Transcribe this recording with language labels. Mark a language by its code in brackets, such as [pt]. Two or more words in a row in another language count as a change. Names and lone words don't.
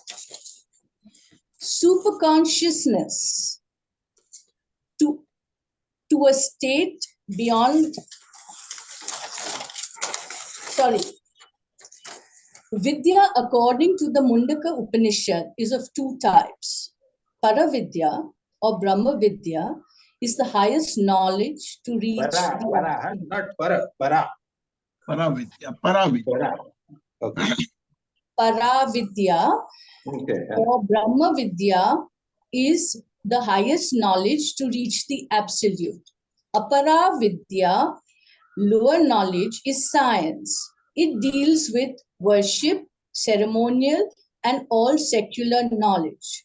[en] Superconsciousness to a state beyond, Vidya, according to the Mundaka Upanishad, is of two types. Paravidya or [sa] Brahma Vidya [en] is the highest knowledge to reach Para, not para, para. Paravidya. Paravidya. Para. Okay. Paravidya Okay. or [sa] Brahma Vidya [en] is the highest knowledge to reach the absolute. [sa] Apara Vidya, [en] lower knowledge, is science. It deals with worship, ceremonial, and all secular knowledge.